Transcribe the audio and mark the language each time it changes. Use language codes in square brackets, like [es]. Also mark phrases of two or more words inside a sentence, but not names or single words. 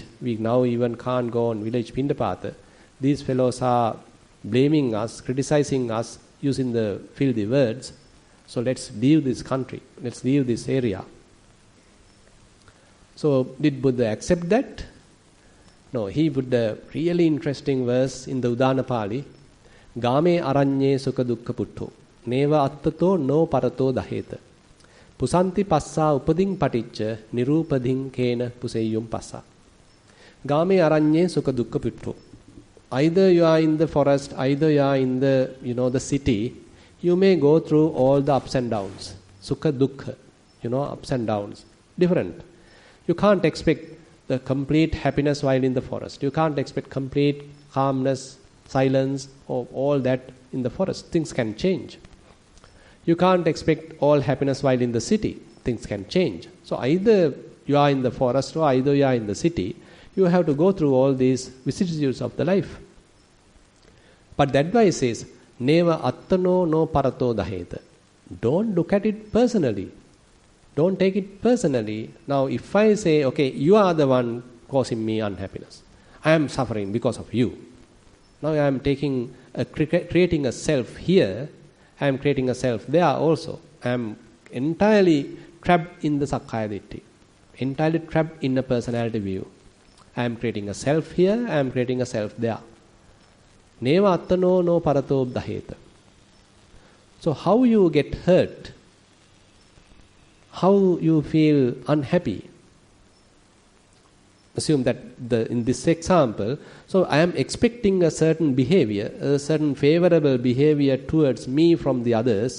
[en] We now even can't go on village Pindapata. These fellows are blaming us, criticizing us, using the filthy words. So let's leave this country. Let's leave this area. So did Buddha accept that? No, he put a really interesting verse in the Udana Pali. [pi] Game aranye sukha dukkha putto. Neva attato no parato daheta. Pusanti passa upading paticca nirupading kena puseyum passa. Game aranye sukha dukkha putto. [en] Either you are in the forest, either you are in the, the city, you may go through all the ups and downs. [pi] Sukha dukkha, [en] ups and downs. Different. You can't expect the complete happiness while in the forest. You can't expect complete calmness, silence, or all that in the forest. Things can change. You can't expect all happiness while in the city. Things can change. So either you are in the forest or either you are in the city. You have to go through all these vicissitudes of the life. But the advice is, [pi] Neva attano no parato daheta. [en] Don't look at it personally. Don't take it personally. Now, if I say, okay, you are the one causing me unhappiness. I am suffering because of you. Now I am creating a self here. I am creating a self there also. I am entirely trapped in the [pi] Sakkaya Ditthi. [en] Entirely trapped in a personality view. I am creating a self here. I am creating a self there. [pi] Neva attano no parato daheta. [en] So how you get hurt, how you feel unhappy. Assume that in this example, so I am expecting a certain behavior, a certain favorable behavior towards me from the others.